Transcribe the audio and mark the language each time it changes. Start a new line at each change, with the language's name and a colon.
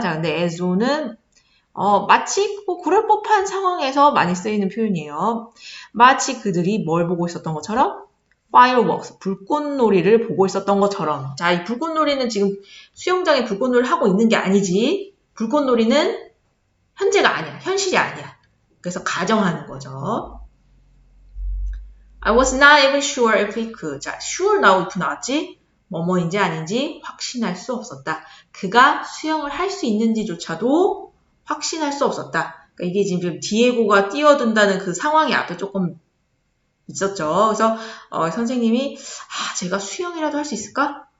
Korean: 자, 근데 as though는, 마치 그럴 법한 상황에서 많이 쓰이는 표현이에요. 마치 그들이 뭘 보고 있었던 것처럼, fireworks, 불꽃놀이를 보고 있었던 것처럼. 자, 이 불꽃놀이는 지금 수영장에 불꽃놀이를 하고 있는 게 아니지. 불꽃놀이는 현재가 아니야. 현실이 아니야. 그래서 가정하는 거죠.
English: I was not even sure if we could. 자, sure now if 나왔지?
Korean: 뭐뭐인지 아닌지 확신할 수 없었다. 그가 수영을 할 수 있는지조차도 확신할 수 없었다. 그러니까 이게 지금 디에고가 뛰어든다는 그 상황이 앞에 조금 있었죠. 그래서 선생님이 제가 수영이라도 할 수 있을까?